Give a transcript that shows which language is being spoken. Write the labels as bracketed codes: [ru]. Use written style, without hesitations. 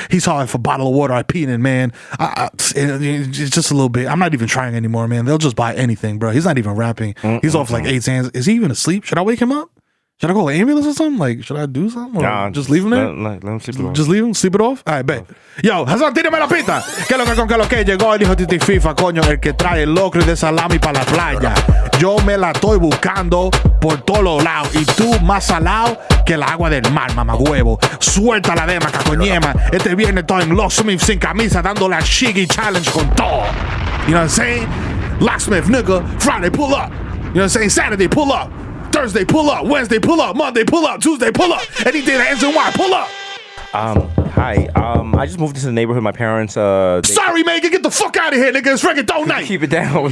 [en] He's hard for a bottle of water I peed in, man. It's just a little bit. I'm not even trying anymore, man. They'll just buy anything, bro. He's not even rapping. He's off like 8 hands. Is he even asleep? Should I wake him up? Should I call an ambulance or something? Like, should I do something? Or Nah, just leave him there? Let him sleep it off. Just leave him, sleep it off. All right, bet. Yo, Hasan, [es] tírame la pista. Que lo que llegó el hijo de Titi FIFA, coño, el que trae el locro de salami para la playa. Yo me la estoy buscando por todos los lados y tú más salado que el agua del mar, mamagüevo. Suelta la dema, cacoñema. Este viernes estoy en Locksmith sin camisa, dando la Shiggy Challenge con todo. [en] You know what I'm saying? Locksmith, nigga. Friday, pull up. You know what I'm saying? Saturday, pull up. Thursday, pull up. Wednesday, pull up. Monday, pull up. Tuesday, pull up. Anything that ends in Y, pull up. Hi. I just moved into the neighborhood. My parents. Sorry, man. Get the fuck out of here, nigga. It's reggaeton night. Keep it down.